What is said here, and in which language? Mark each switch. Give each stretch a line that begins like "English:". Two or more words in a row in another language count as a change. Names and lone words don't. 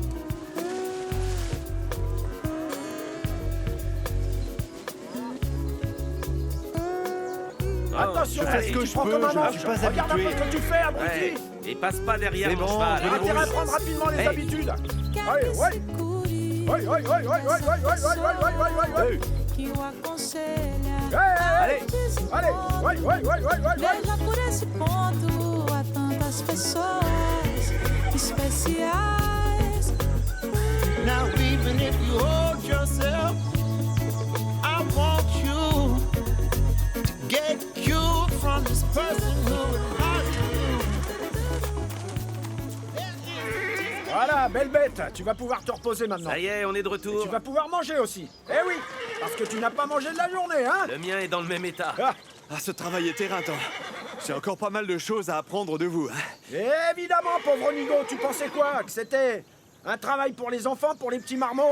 French: Attention, je fais ce que je peux, je ne suis pas Regarde un peu habitué. ce que tu fais, abruti! Ouais. Et passe pas derrière C'est mon bon, cheval. je T'as intérêt à débrouille. prendre rapidement les Hey. habitudes! Allez, ouais! Ouais!
Portuguese: Que o aconselha.
French: Allez! Allez! Ouais!
Portuguese: Veja por esse ponto, há tantas pessoas especiais.
English: Now even if you hold yourself, I want you to get cured from this person who hurt you.
French: Voilà, belle bête! Tu vas pouvoir te reposer maintenant. Ça y est, on est de Et retour. tu vas pouvoir manger aussi. Eh oui! Parce que tu n'as pas mangé de la journée, hein? Le mien est dans le même état. Ah, ce travail est éreintant. J'ai encore pas mal de choses à apprendre de vous. Évidemment, pauvre Nigo, tu pensais quoi? Que c'était un travail pour les enfants, pour les petits marmots?